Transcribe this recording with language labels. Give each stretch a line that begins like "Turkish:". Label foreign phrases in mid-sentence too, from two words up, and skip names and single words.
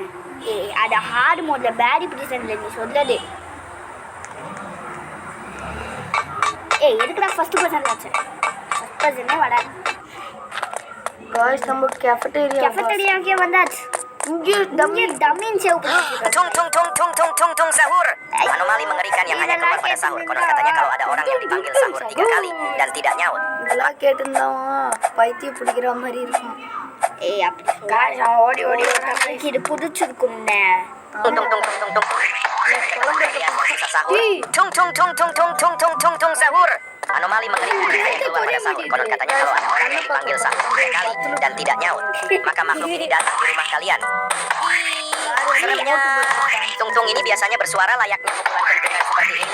Tamil: அது
English: hard mode-ல
Tamil: பேரி பிடிச்சதுல நீ சொல்லது. எதுக்குடா
English: first person
Tamil: வச்சேன்?
English: first person-ே
Tamil: வராது. गाइस நம்ம कैफेटेरिया வந்தாச்சு. இங்க டம்மின் சேவ்
Indonesian: Tung sahur. Anomali mengerikan yang hanya keluar pada sahur. Konon katanya kalau ada orang yang dipanggil sahur 3 kali dan tidak nyaut.
Tamil: இதெல்லாம் கேட்டிருந்தாவா பைத்தியம் பிடிக்கிற மாதிரி இருக்கும். ஏய் அப்படி Guys, அவன் ஓடி ஓடி வரான். நம்மளுக்கு இது பிடிச்சிருக்கும்ண்ணே.
Indonesian: Tung tung tung tung tung tung. Kalian yang susah sahur. Tung tung tung tung tung tung tung tung tung sahur. Anomali mengerikan yang keluar pada sahur. Konon katanya kalau ada orang yang dipanggil sahur 3 kali dan tidak nyaut, maka makhluk ini datang di rumah kalian. Seremnya. Tung tung ini biasanya bersuara layaknya pukulan kentungan seperti ini.